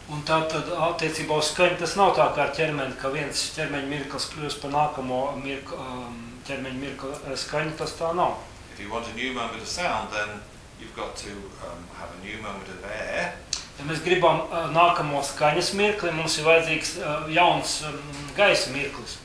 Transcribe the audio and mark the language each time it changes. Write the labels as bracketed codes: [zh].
[lv] Un tātad attiecībā uz skaņu, tas nav tā kā ar ķermeni, ka viens ķermeņa mirklis kļūst par nākamo ķermeņa mirkli skaņu, tas tā nav. [en] If you want a new moment of sound, then you've got to have a new moment of air. [lv] Ja mēs gribam nākamo skaņas mirkli, mums ir vajadzīgs jauns gaisa mirklis.